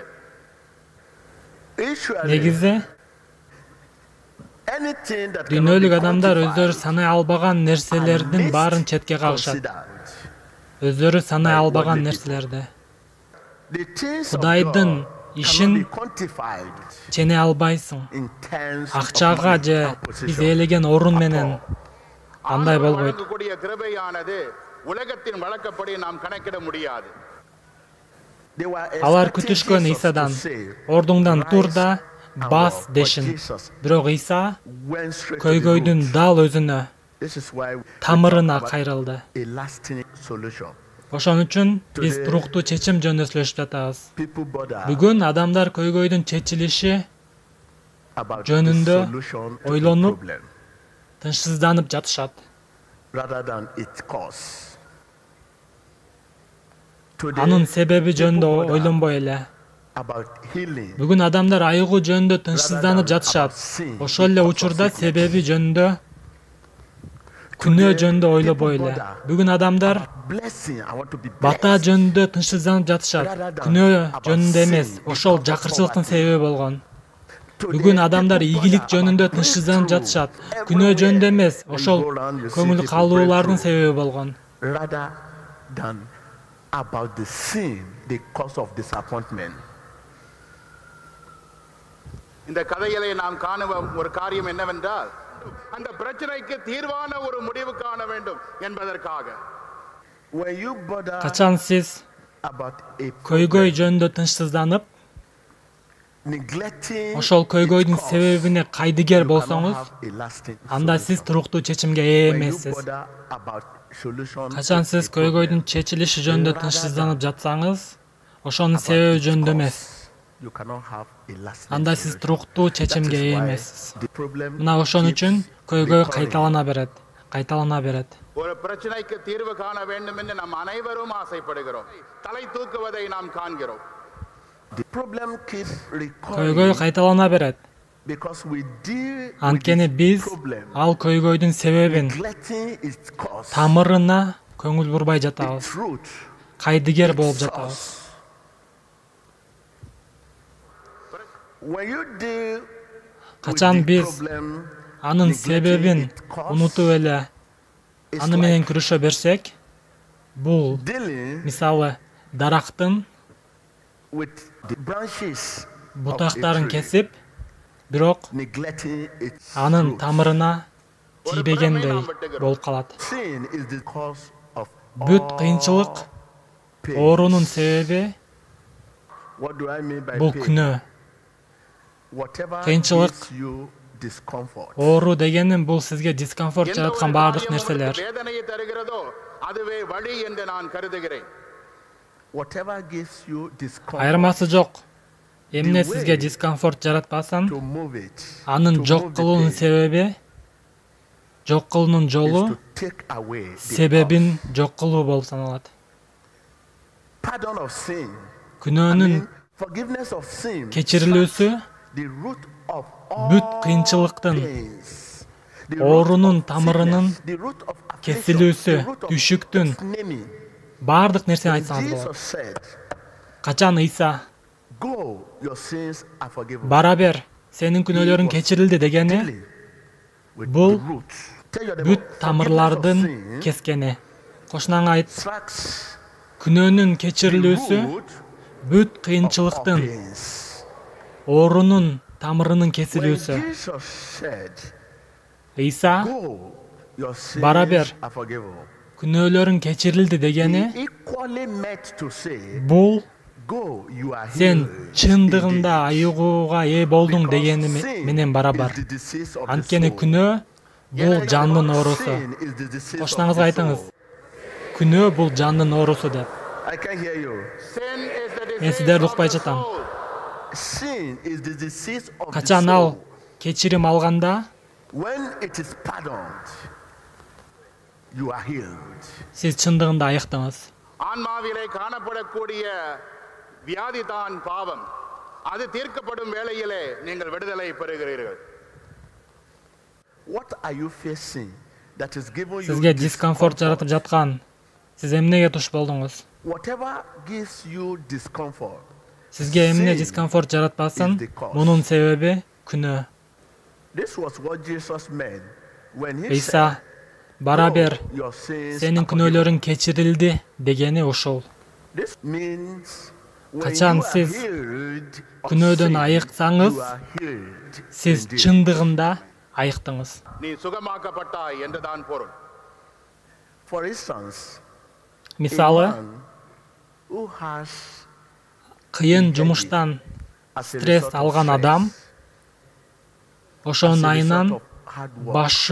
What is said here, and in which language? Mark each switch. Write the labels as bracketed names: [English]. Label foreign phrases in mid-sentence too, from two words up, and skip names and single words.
[English] Usually, [Kyrgyz] Негизи [English] anything that cannot be [Kyrgyz] дүйнөлүк адамдар [English] quantified [Kyrgyz] өздөрү санай албаган [English] are [Kyrgyz] нерселердин [English] least [Kyrgyz] баарын четке кагышат. [English] considered. [Kyrgyz] Өздөрү санай [English] by [Kyrgyz] албаган [English] worldly [Kyrgyz] нерселерди. [English] The things of [Kyrgyz] Кудайдын [English] God [Kyrgyz] ишин [English] cannot be quantified [Kyrgyz] чене албайсың. [English] in terms of [Kyrgyz] Акчага [English] money [Kyrgyz] же [English] and [Kyrgyz] биз [English] position. [Kyrgyz] ээлеген орун менен андай [Tamil] ஆண்டவர் [Kyrgyz] болбойт. [Tamil] வழங்கக்கூடிய கிருபையானது உலகத்தின் வழக்கப்படி நாம் கணக்கிட முடியாது. [English] They were [Kyrgyz] Алар [English] expecting [Kyrgyz] күтүшкөн [English] Jesus to [Kyrgyz] Исадан, [English] say, [Kyrgyz] ордуңдан тур [English] "Rise [Kyrgyz] да [English] and [Kyrgyz] бас [English] walk." But [Kyrgyz] дешин. [English] Jesus [Kyrgyz] Бирок Иса [English] went straight to the [Kyrgyz] көйгөйдүн [English] root. [Kyrgyz] дал өзүнө, [English] This is why we [Kyrgyz] тамырына [English] talk about [Kyrgyz] кайрылды. [English] a lasting solution. [Kyrgyz] Ошон үчүн биз туруктуу чечим жөнүндө сүйлөшүп жатабыз. [English] People bother [Kyrgyz] Бүгүн адамдар көйгөйдүн чечилиши [English] about [Kyrgyz] жөнүндө [English] the solution to the [Kyrgyz] ойлонуп, [English] problem [Kyrgyz] тынчсызданып жатышат. [English] rather than its cause. Today, [Kyrgyz] Анын себеби жөнүндө [English] people bother [Kyrgyz] ойлонбой эле. [English] about healing [Kyrgyz] Бүгүн адамдар айыгуу жөнүндө тынчсызданып жатышат. Ошол эле учурда себеби жөнүндө, күнөө жөнүндө ойлобой эле. Бүгүн адамдар [English] blessing. I want to be [Kyrgyz] бата [English] blessed. [Kyrgyz] жөнүндө тынчсызданып жатышат. Күнөө жөнүндө эмес, ошол жакырчылыктын себеби болгон. Бүгүн адамдар ийгилик жөнүндө тынчсызданып жатышат. Күнөө жөнүндө эмес, ошол көңүл калуулардын себеби болгон. [English] Rather than about the sin, the cause of disappointment. [Tamil] இந்த கதையிலே நாம் காணுவ ஒரு காரியம் என்னவென்றால் அந்த பிரச்சனைக்கு தீர்வான ஒரு முடிவு காண வேண்டும் என்பதற்காக [English] When you bother [Kyrgyz] Качан сиз [English] about a [Kyrgyz] көйгөй жөнүндө тынчсызданып, [English] neglecting [Kyrgyz] ошол көйгөйдүн [English] its cause, [Kyrgyz] себебине кайдыгер [English] you cannot [Kyrgyz] болсоңуз, [English] have a lasting [Kyrgyz] анда [English] solution. [Kyrgyz] сиз туруктуу чечимге ээ [English] When you [Kyrgyz] эмессиз. [English] bother about solution [Kyrgyz] Качан [English] to a [Kyrgyz] сиз көйгөйдүн [English] problem, [Kyrgyz] чечилиши жөнүндө тынчсызданып жатсаңыз, ошонун себеби жөнүндө эмес, [English] you cannot have a lasting [Kyrgyz] анда сиз [English] solution. [Kyrgyz] туруктуу [English] That [Kyrgyz] чечимге [English] is [Kyrgyz] ээ [English] why [Kyrgyz] эмессиз. [English] the problem [Kyrgyz] Мына ошон [English] keeps [Kyrgyz] үчүн көйгөй [English] recurring. [Kyrgyz] кайталана берет. [Tamil] ஒரு பிரச்சனைக்கு தீர்வு காண வேண்டும் என்று நாம் அனைவரும் ஆசைப்படுகிறோம். தலை தூக்குவதை நாம் காண்கிறோம். [English] The problem keeps [Kyrgyz] Көйгөй [English] recurring [Kyrgyz] кайталана берет. [English] because we deal with [Kyrgyz] Анткени [English] this [Kyrgyz] биз [English] problem, [Kyrgyz] ал көйгөйдүн себебин, [English] neglecting its cause, [Kyrgyz] тамырына көңүл бурбай [English] the [Kyrgyz] жатабыз. [English] truth, [Kyrgyz] Кайдыгер болуп [English] its [Kyrgyz] жатабыз. [English] source. When you deal [Kyrgyz] Качан [English] with the [Kyrgyz] биз [English] problem, [Kyrgyz] анын себебин [English] its cause, [Kyrgyz] унутуп эле [English] it's [Kyrgyz] аны менен [English] like [Kyrgyz] күрөшө берсек, бул [English] dealing [Kyrgyz] мисалы дарактын [English] with the branches of a [Kyrgyz] бутактарын [English] tree, [Kyrgyz] кесип, бирок [English] neglecting its [Kyrgyz] анын [English] roots. [Kyrgyz] тамырына тийбегендей болуп калат. [English] Sin is the cause of [Kyrgyz] Бүт [English] all [Kyrgyz] кыйынчылык, [English] pain. [Kyrgyz] оорунун себеби [English] What do I mean by [Kyrgyz] бул [English] pain? [Kyrgyz] күнөө. [English] Whatever [Kyrgyz] Кыйынчылык, [English] gives you discomfort. [Kyrgyz] Оору дегеним бул сизге дискомфорт [Tamil] எந்த [Kyrgyz] жараткан [Tamil] ஒரு [Kyrgyz] баардык [Tamil] காரியம் உங்களுக்கு [Kyrgyz] нерселер. [Tamil] வேதனையை தருகிறதோ அதுவே வழி என்று நான் கருதுகிறேன். [English] Whatever gives you discomfort, [Kyrgyz] Айырмасы жок. Эмне сизге дискомфорт жаратпасын, [English] to move it, [Kyrgyz] анын [English] to [Kyrgyz] жок [English] move the [Kyrgyz] кылуунун [English] pain, [Kyrgyz] себеби, жок кылуунун [English] is [Kyrgyz] жолу [English] to take away the [Kyrgyz] себебин [English] cause. [Kyrgyz] жок кылуу болуп саналат. [English] Pardon of sin. I [Kyrgyz] Күнөөнүн [English] mean, forgiveness of sin. [Kyrgyz] кечирилүүсү [English] The root of [Kyrgyz] бүт [English] all [Kyrgyz] кыйынчылыктын, [English] pains. The root [Kyrgyz] оорунун [English] of [Kyrgyz] тамырынын [English] sickness, the root of affliction, [Kyrgyz] кесилүүсү, [English] the root of [Kyrgyz] түшүктүн, [English] just naming. [Kyrgyz] баардык нерсени [English] When [Kyrgyz] айтсаңыз болот. [English] Jesus said, [Kyrgyz] Качан Иса [English] "Go, your sins are forgiven." [Kyrgyz] бара бер, сенин күнөөлөрүң кечирилди дегени, [English] Dealing with [Kyrgyz] бул [English] the root. Tell your neighbor, [Kyrgyz] бүт [English] forgiveness of [Kyrgyz] тамырлардын [English] sin [Kyrgyz] кескени. Кошунаңа айт, [English] tracks [Kyrgyz] күнөөнүн [English] the [Kyrgyz] кечирилүүсү [English] root [Kyrgyz] бүт [English] of all [Kyrgyz] кыйынчылыктын, [English] pains. [Kyrgyz] оорунун тамырынын [English] When [Kyrgyz] кесилүүсү. [English] Jesus said, [Kyrgyz] Иса [English] "Go, your sins [Kyrgyz] Бара бер. [English] are forgiven," [Kyrgyz] күнөөлөрүң кечирилди [English] he [Kyrgyz] дегени, [English] equally meant to say, [Kyrgyz] бул [English] "Go, you are [Kyrgyz] сен [English] healed." [Kyrgyz] чындыгында [English] indeed." [Kyrgyz] айыгууга ээ болдуң [English] Because [Kyrgyz] дегени [English] sin [Kyrgyz] менен барабар. [English] is the disease of the [Kyrgyz] Анткени [English] soul. [Kyrgyz] күнөө бул жандын оорусу. [English] Sin is the disease of [Kyrgyz] Кошунаңызга [English] the [Kyrgyz] айтыңыз, [English] soul. [Kyrgyz] күнөө бул жандын оорусу деп. [English] I can hear you. Sin is the [Kyrgyz] Мен [English] disease [Kyrgyz] сиздерди [English] of [Kyrgyz] укпай [English] the [Kyrgyz] жатам. [English] soul. Sin is the disease of the [Kyrgyz] Качан ал [English] soul. [Kyrgyz] кечирим алганда, [English] When it is pardoned, you are healed. [Kyrgyz] сиз чындыгында айыктыңыз. [Tamil] ஆன்மாவிலே காணப்படக்கூடிய வியாதி தான் பாவம். அது தீர்க்கப்படும் வேளையிலே நீங்கள் விடுதலை பெறுகிறீர்கள். [English] What are you facing that is giving you [Kyrgyz] Сизге дискомфорт [English] discomfort? [Kyrgyz] жаратып жаткан, сиз эмнеге туш болдуңуз? [English] Whatever gives you discomfort, [Kyrgyz] Сизге эмне [English] sin [Kyrgyz] дискомфорт жаратпасын, [English] is the cause. [Kyrgyz] мунун себеби күнөө. [English] This was what Jesus meant when he [Kyrgyz] Иса [English] said, [Kyrgyz] бара [English] "Go, [Kyrgyz] бер, [English] your sins [Kyrgyz] сенин [English] are forgiven." [Kyrgyz] күнөөлөрүң кечирилди дегени ошол. [English] This means when [Kyrgyz] Качан [English] you are [Kyrgyz] сиз [English] healed of [Kyrgyz] күнөөдөн [English] sin, [Kyrgyz] айыксаңыз, [English] you are healed [Kyrgyz] Сиз [English] indeed. [Kyrgyz] чындыгында айыктыңыз. [Tamil] நீ சுகமாக்கப்பட்டாய் என்றுதான் பொருள். [English] For instance, a [Kyrgyz] Мисалы, [English] man who has [Kyrgyz] кыйын жумуштан [English] as a [Kyrgyz] стресс [English] result of [Kyrgyz] алган [English] stress, [Kyrgyz] адам, [English] as [Kyrgyz] ошонун [English] a result [Kyrgyz] айынан [English] of hard work,